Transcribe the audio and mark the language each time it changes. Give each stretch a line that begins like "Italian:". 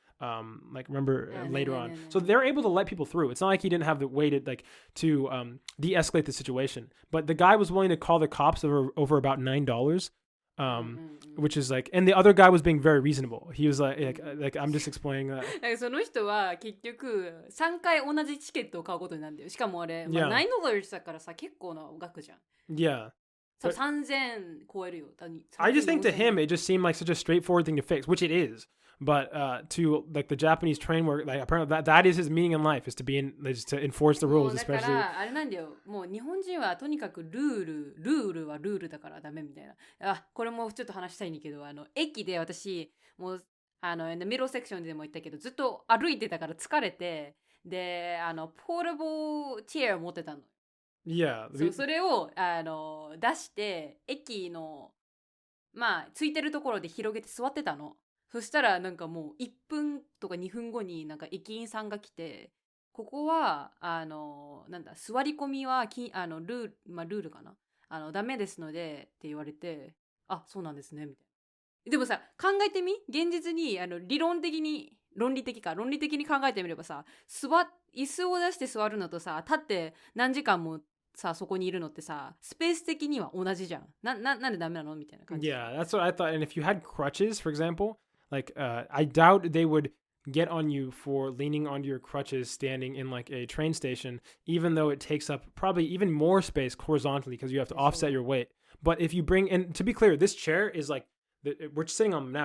English: Like, remember later on. So they're able to let people through. It's not like he didn't have the way to de-escalate the situation. But the guy was willing to call the cops over about $9. Which is like, and the other guy was being very reasonable. He was like I'm just explaining that.
Japanese: その人は結局3回同じチケットを買うことになるんだよ。しかもあれ、まあ、$9だからさ、結構な額じゃん。
English: Yeah.
Japanese: 3000超えるよ。
English: I just think to him it just seemed like such a straightforward thing to fix, which it is. But to like the Japanese train work, like apparently that is his meaning in life, is to be to enforce the rules,
Japanese: だか
English: especially.
Japanese: らあれなんだよ。もう日本人はとにかくルールはルールだからダメみたいな。これもちょっと話したいんだけど、駅で私もうミドルセクションでも言ったけど、ずっと歩いてたから疲れて、でポータブルチェアを持ってたの。
English: Yeah.
Japanese: それを出して駅のまあついてるところで広げて座ってたの。そしたらなんかもう1分とか2分後になんか駅員さんが来て、ここはなんだ、座り込みはルールかな、ダメですのでって言われて、あ、そうなんですねみたいな。でもさ、考えてみ、現実に論理的に考えてみればさ、椅子を出して座るのとさ、立って何時間もさ、そこにいるのってさ、スペース的には同じじゃん。なんでダメなのみたいな感じ。
English: Yeah, that's what I thought. And if you had crutches, for example, like I doubt they would get on you for leaning onto your crutches standing in like a train station, even though it takes up probably even more space horizontally because you have to offset your weight. But if you bring, and to be clear, this chair is like, we're sitting on them now.